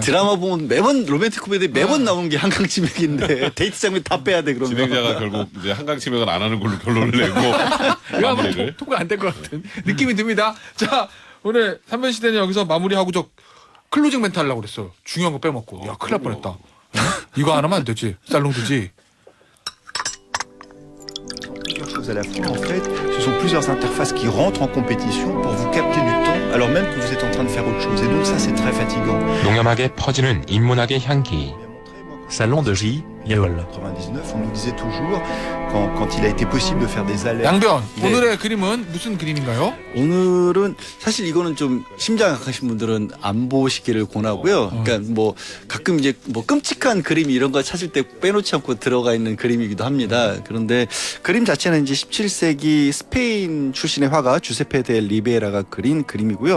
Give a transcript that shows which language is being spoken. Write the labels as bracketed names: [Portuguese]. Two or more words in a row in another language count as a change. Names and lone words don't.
[Korean] 드라마 보면 매번 로맨틱 코미디 매번 나오는 게 한강 치맥인데 데이트 장면 다 빼야 돼 그러면. 진행자가 결국 이제 한강 치맥을 안 하는 걸로 결론을 내고 이거 아마 마무리를. 통과 안 될 것 같은 느낌이 듭니다. 자 오늘 3번 시대는 여기서 마무리하고 저 클로징 멘트 하려고 그랬어. 중요한 거 빼먹고. 야 큰일 날 뻔했다. 응? 이거 안 하면 안 되지. 살롱드지. [French] Plusieurs choses à la fois. En fait, ce sont plusieurs interfaces qui rentrent en compétition pour vous capter du temps alors même que vous êtes en train de faire autre chose. Et donc ça, c'est très fatigant. [Korean] 농염하게 퍼지는 인문학의 향기. Salon de J. 예월. [French] 99, on nous disait toujours, quand il a été possible de faire des alertes. [Korean] 양변 네. 오늘의 그림은 무슨 그림인가요? 오늘은 사실 이거는 좀 심장 약하신 분들은 안 보시기를 권하고요. 그러니까 뭐 가끔 이제 뭐 끔찍한 그림 이런 거 찾을 때 빼놓지 않고 들어가 있는 그림이기도 합니다. 그런데 그림 자체는 이제 17세기 스페인 출신의 화가 주세페 데 리베라가 그린 그림이고요.